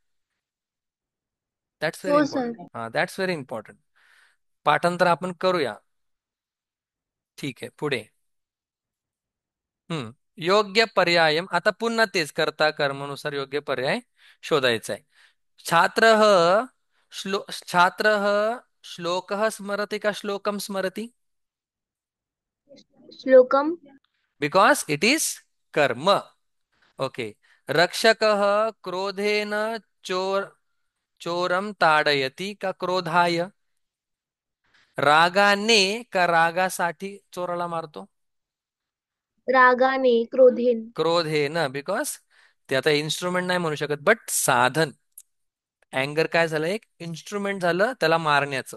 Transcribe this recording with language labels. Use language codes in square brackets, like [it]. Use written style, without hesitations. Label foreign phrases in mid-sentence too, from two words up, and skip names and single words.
[en] that's very [mr] हो सर. [en] इम्पॉर्टंट. हा, that's very important. [mr] पाठांतर आपण करूया. ठीक आहे, पुढे. योग्य पर्याय आता पुन्हा तेच करता कर्मनुसार योग्य पर्याय शोधायचा आहे. [sa] छात्र छात्र श्लोक स्मरति का श्लोकम स्मरति? श्लोकम. [en] because it is कर्म. OK. [sa] रक्षक क्रोधेन चोर चोरम ताडयति का क्रोधाय? [mr] रागाने का रागासाठी चोराला मारतो? रागाने, क्रोधेन. क्रोधेन, बिकॉज ते आता इन्स्ट्रुमेंट नाही म्हणू शकत, बट साधन. अँगर काय झालं, एक इन्स्ट्रुमेंट झालं त्याला मारण्याचं.